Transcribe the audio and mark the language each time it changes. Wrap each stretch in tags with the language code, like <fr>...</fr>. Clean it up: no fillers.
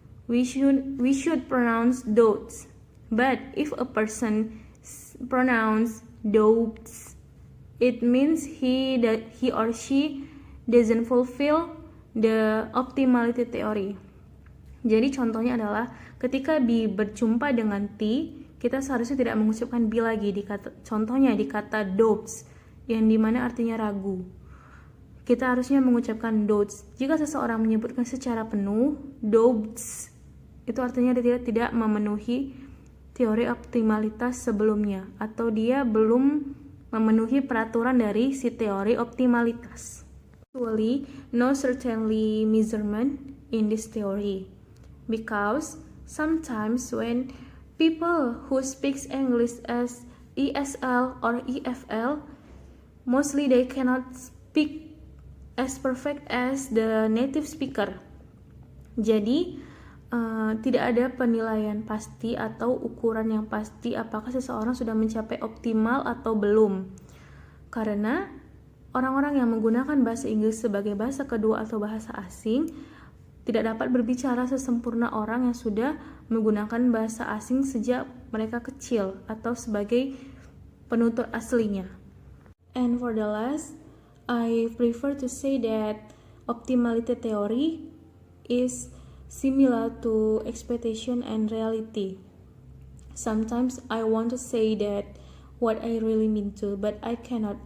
<en>We should pronounce doubts. But if a person pronounce doubts, it means he or she doesn't fulfill the optimality theory.</en> <id>Jadi contohnya adalah ketika B berjumpa dengan T, kita seharusnya tidak mengucapkan B lagi. Contohnya di kata doubts, yang dimana artinya ragu. Kita harusnya mengucapkan doubts. Jika seseorang menyebutkan secara penuh doubts, itu artinya dia tidak memenuhi teori optimalitas sebelumnya, atau dia belum memenuhi peraturan dari si teori optimalitas.</id> <en>Actually, no certainly measurement in this theory. because sometimes when people who speaks English as ESL or EFL, mostly they cannot speak as perfect as the native speaker.</en> <id>Jadi tidak ada penilaian pasti atau ukuran yang pasti apakah seseorang sudah mencapai optimal atau belum. Karena orang-orang yang menggunakan bahasa Inggris sebagai bahasa kedua atau bahasa asing tidak dapat berbicara sesempurna orang yang sudah menggunakan bahasa asing sejak mereka kecil atau sebagai penutur aslinya.</id> <en>And for the last, I prefer to say that optimality theory is similar to expectation and reality. Sometimes I want to say that what I really mean to, but I cannot.</en>